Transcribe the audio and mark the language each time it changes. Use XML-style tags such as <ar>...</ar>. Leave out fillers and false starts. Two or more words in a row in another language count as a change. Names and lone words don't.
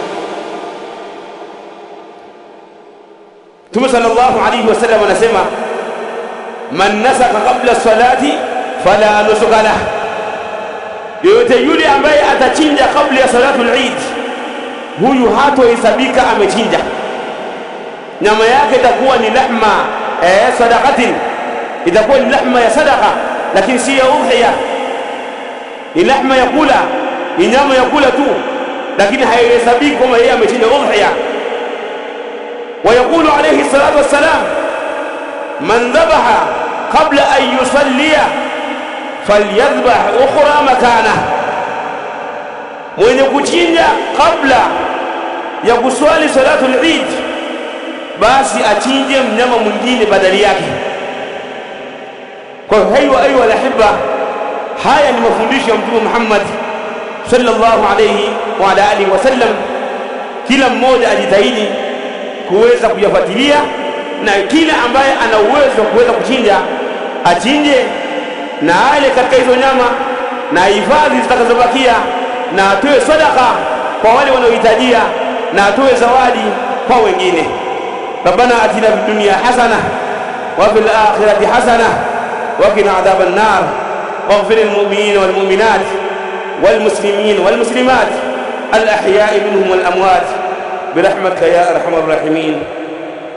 <sw>Mtume</sw> <ar>صلى الله عليه وسلم</ar> <sw>anasema</sw> <ar>من نسك قبل الصلاة فلا نسك له,</ar> <sw>yote yule ambaye atachinja kabla ya</sw> <ar>صلاة العيد,</ar> <sw>huyu hatohesabika amechinja. Nyama yake itakuwa ni</sw> <ar>لحمة صدقة,</ar> <sw>itakuwa ni lahma ya sadaqa, lakini si ya udhiya. Ni lahma ya kula, ni nyama ya kula tu, lakini haihesabiki kama yeye amechinja udhiya.</sw> <ar>ويقول عليه الصلاة والسلام من ذبح قبل أن يصلي فليذبح أخرى مكانه,</ar> <sw>mwenye kuchinja kabla ya kuswali</sw> <ar>صلاة العيد,</ar> <sw>basi achinje mnyama mwingine badali yake. Kwa hiyo</sw> <ar>أيها الأحبة,</ar> <sw>haya ni mafundisho ya Mtume Muhammad</sw> <ar>صلى الله عليه وعلى آله وسلم.</ar> <sw>Kila mmoja ajitahidi kuweza kuyafuatilia, na kila ambaye ana uwezo wa kuweza kuchinja achinje, na ale katika hizo nyama, na hifadhi zitakazobakia, na atoe sadaka kwa wale wanaohitajia, na atoe zawadi kwa wengine.</sw> <ar>ربنا آتنا في الدنيا حسنة وفي الآخرة حسنة وقنا عذاب النار واغفر للمؤمنين والمؤمنات والمسلمين والمسلمات الأحياء منهم والأموات برحمتك يا أرحم الراحمين.</ar>